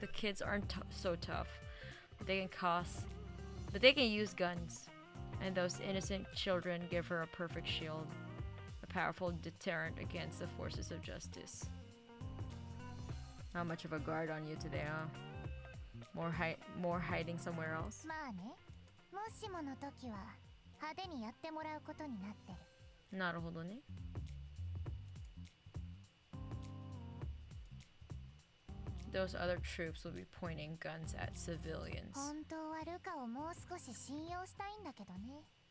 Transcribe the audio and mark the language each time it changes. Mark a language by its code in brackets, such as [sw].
[en] The kids aren't so tough. But they can use guns. And those innocent children give her a perfect shield. A powerful deterrent against the forces of justice. Not much of a guard on you today, huh? More hiding somewhere else? [ja] まあね。もしもの時は派手にやってもらうことになってる。なるほどね。 [en] Those other troops will be pointing guns at civilians. [ja] 本当はルカをもう少し信用したいんだけどね。